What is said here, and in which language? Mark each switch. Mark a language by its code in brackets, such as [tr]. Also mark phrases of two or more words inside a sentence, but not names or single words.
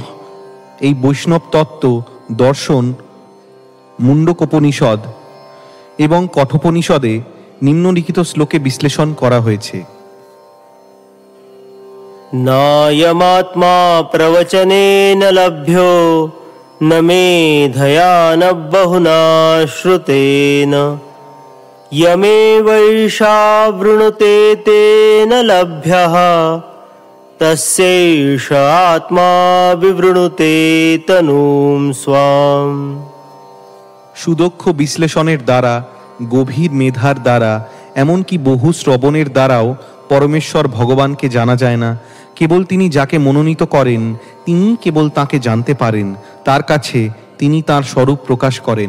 [bn] এই বৈষ্ণব তত্ত্ব দর্শন মুণ্ডকোপনিষদ এবং কঠোপনিষদে নিম্নলিখিত শ্লোকে বিশ্লেষণ করা হয়েছে। [sa] নায়মাত্মা প্রবচনেন লভ্যো ন মেধয়া ন বহুনা শ্রুতেন यमेवैषा वृणुते तेन लभ्यः तस्यैष आत्मा विवृणुते तनुं स्वाम। [bn] সুদক্ষ বিশ্লেষণের দ্বারা, গভীর মেধার দ্বারা, এমনকি বহু শ্রবণের দ্বারাও পরমেশ্বর ভগবানকে জানা যায় না। কেবল তিনি যাকে মনোনীত করেন তিনি কেবল তাকে জানতে পারেন। তার কাছে তিনি তার স্বরূপ প্রকাশ করেন।